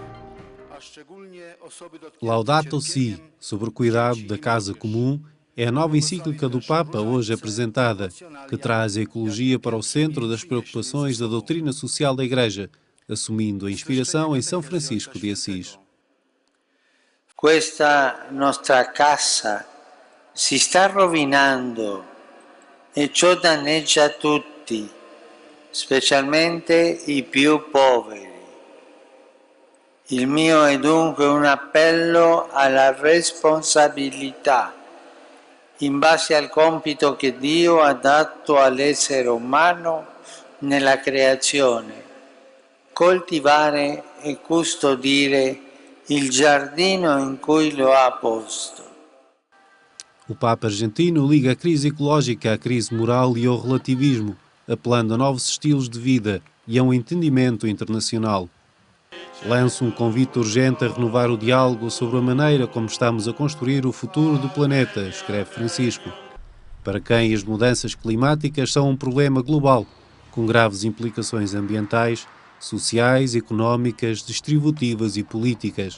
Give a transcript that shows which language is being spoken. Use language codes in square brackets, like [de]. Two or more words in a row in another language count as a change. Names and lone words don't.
[pt] Laudato Si, sobre o cuidado da casa comum, é a nova encíclica do Papa hoje apresentada, que traz a ecologia para o centro das preocupações da doutrina social da Igreja, assumindo a inspiração em São Francisco de Assis. [it] Questa nostra casa si sta rovinando e ciò danneggia tutti, specialmente i più poveri. Il mio è dunque un appello alla responsabilità, in base al compito che Dio ha dato all'essere umano nella creazione, coltivare e custodire il giardino in cui lo ha posto. [pt] O Papa argentino liga a crise ecológica à crise moral e ao relativismo, apelando a novos estilos de vida e a um entendimento internacional. Lança um convite urgente a renovar o diálogo sobre a maneira como estamos a construir o futuro do planeta, escreve Francisco, para quem as mudanças climáticas são um problema global, com graves implicações ambientais, sociais, económicas, distributivas e políticas.